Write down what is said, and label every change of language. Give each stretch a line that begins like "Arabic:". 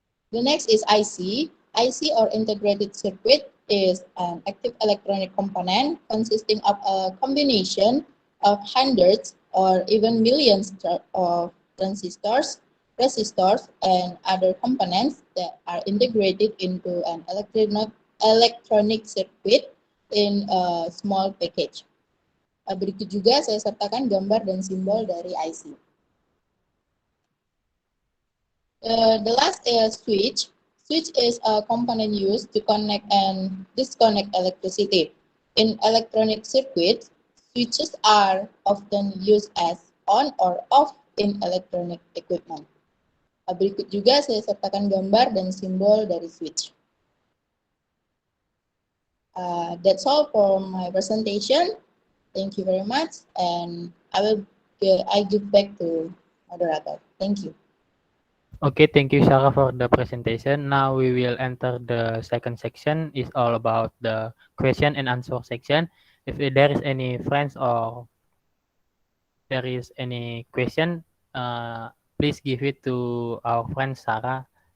English: The next is IC. IC or integrated circuit is an active electronic component consisting of a combination of hundreds or even millions of transistors, resistors, and other components that are integrated into an electronic circuit in a small package.
Indonesian: Berikut juga saya sertakan gambar dan simbol dari IC.
English: The last is switch. Switch is a component used to connect and disconnect electricity. In electronic circuits, switches are often used as on or off in electronic equipment.
Indonesian: Berikut juga saya sertakan gambar dan simbol dari switch.
English: That's all for my presentation. Thank you very much, and I give back to moderator. Thank you. Okay, thank you, Sarah, for the presentation. Now we will enter the second section. It's all about the question and answer section. If there is any friends or there is any question, please give it to our friend Sarah.